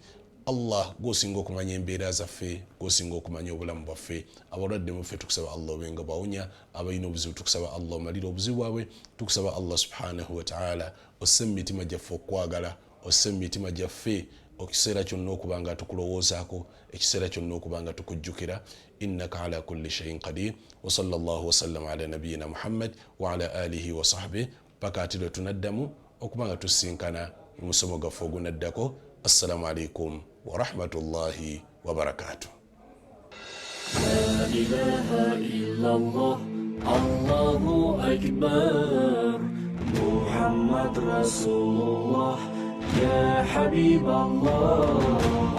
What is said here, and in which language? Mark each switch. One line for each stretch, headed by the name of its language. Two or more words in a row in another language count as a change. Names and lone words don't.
Ganda: Allah gosinga okumanya embeera zaffe, gosinga okumanya obulamu bwaffe. Abalwadde muffe tukusaba Allah obenga bawonya, abalina obuzibu tukusaba Allah omalira obuzibu bwabwe. Tukusaba Allah
Arabic: سبحانه وتعالى
Ganda: osse mu mitima gyaffe okwagala, osse mu mitima gyaffe ekiseera kyonna okubanga tukulowoozaako, ekiseera kyonna okubanga tukujjukira.
Arabic: إنك على كل شيء قدير. وصلى الله وسلم على نبينا محمد وعلى آله وصحبه.
Ganda: Paka ati lwe tunaddamu okubanga tusinkana mu musomo gaffe ogunaddako.
Arabic: السلام عليكم ورحمة الله وبركاته. لا إله إلا الله، الله أكبر، محمد رسول الله, يا حبيب الله.